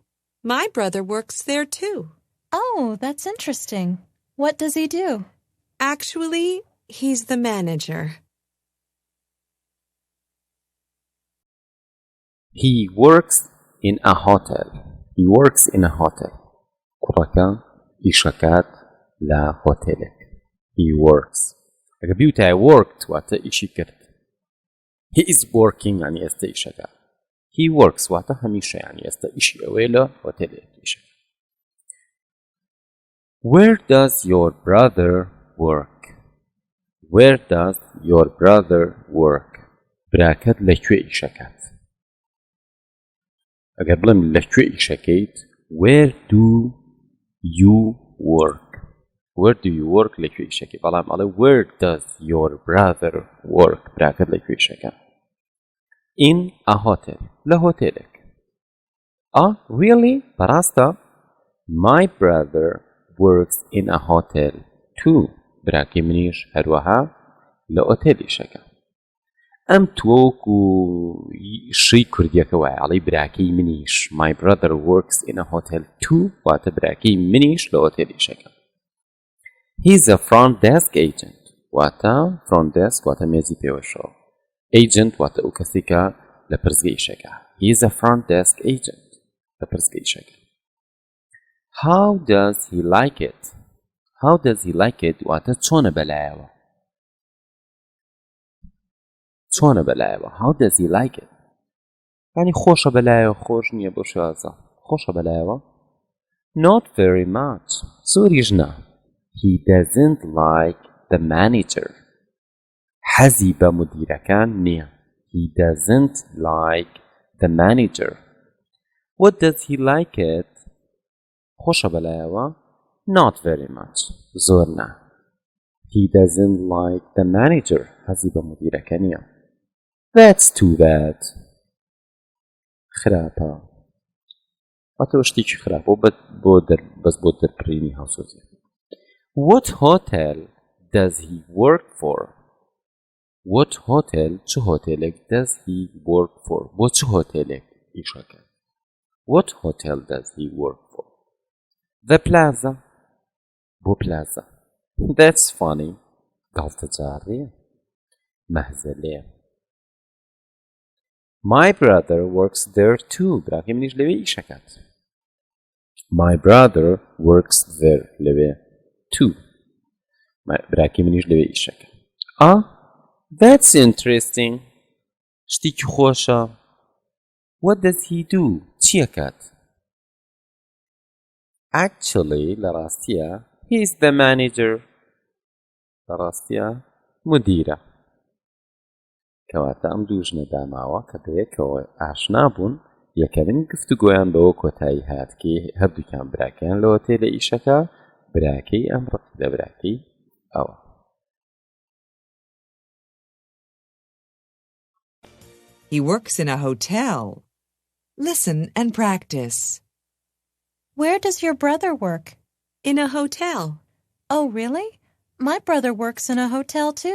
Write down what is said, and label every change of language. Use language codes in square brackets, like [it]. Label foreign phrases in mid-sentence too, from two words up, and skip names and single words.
[en] My brother works there too. Oh, that's interesting. What does he do? Actually, he's the manager. He works in a hotel. He works in a hotel. [ckb] کوڕەکە ئیشەکات لە هۆتێلێک. [en] He works. [ckb] ئەگە بیوتای worked واتە ئیشی کرد. [en] He is working [ckb] يعني ئێستا ئیشەکات. [en] He works [ckb] واتە هەمیشە يعني ئێستا ئیشی ئەوەیە لە هۆتێلێک ئیشەکات. [en] Where does your brother work? Where does your brother work? [ckb] براکەت لەکوێ ئیشەکات؟ ئەگەر بڵێم لەکوێ ئیشەکەیت [en] Where do you work? Where do you work [ckb] لەکوێ ئیشەکەی بەڵام ئەڵێ [en] Where does your brother work [ckb] براکەت لەکوێ ئیشەکات؟ [en] In a hotel [ckb] لە هۆتێلێک. [en] Really? بەڕاستە My brother works in a hotel too. [ckb] براکەی منیش هەروەها لە ئۆتێل ئیشەکە. ئەم تۆکو شەی کوردیەکە وایە ئەڵێ براکەی منیش [en] My brother works in a hotel too [ckb] واتە براکەی منیش لە ئۆتێل ئیشەکە. [en] He's a front desk agent واتە front desk [ckb] واتە مێزی پێوەشەوە. Agent واتە ئەو کەسی کە لە پرزگە ئیشەکە. [en] He's a front desk agent [ckb] لە پرزگە ئیشەکە. [en] How does he like it? How does he like it [ckb] واتە چۆنە بەلایەوە. چۆنە بەلایەوە. [en] How does he like it? [ckb] یعنی خۆشە بەلایەوە خۆش نییە بۆ شوازە. خۆشە بەلایەوە. [en] Not very much. [ckb] زۆریش نا. [en] He doesn't like the manager. [ckb] حەزی بە مدیرەکان نییە. [en] He doesn't like the manager. What does he like it? [ckb] خۆشە بەلایەوە. [en] Not very much. [ckb] زۆر نا. [en] He doesn't like the manager. [ckb] حەزی بە مدیرەکە نییە. [en] That's too bad. [ckb] خراپە. واتە شتێکی خراپە بەس بۆ دەربڕینی هاوسۆزی. [en] What hotel does he work for? What hotel [ckb] چ هۆتێلێک [en] does he work for? [ckb] بۆ چ هۆتێلێک ئیشەکە؟ [en] What hotel does he work for? The Plaza. بۆ Plaza. That's funny. [ckb] گاڵتە جاڕێ. مەهزەلێ. [en] My brother works there too. [ckb] براکەی منیش لەوێ ئیشەکات. [en] My brother works there لەوێ too. [ckb] براکەی منیش لەوێ ئیشەکات. [en] That's interesting. [ckb] شتێکی خۆشە. [en] What does he do? چیەکات؟ Actually [ckb] لە ڕاستیە [en] He's the manager. [ckb] لە ڕاستیە مدیرە. کەواتە ئەم دوو ژنە داماوە کە بەیەکەوە ئاشنا بوون یەکەمین گفتوگۆیان بەوە کۆتایی هات کە هەردووکیان براکەیان لە هۆتێلە ئیشەکە براکەی ئەم ڕقی لە براکەی ئەوە. [en] He works in a hotel. Listen and practice. Where does your brother work? In a hotel. Oh, really? My brother works in a hotel too.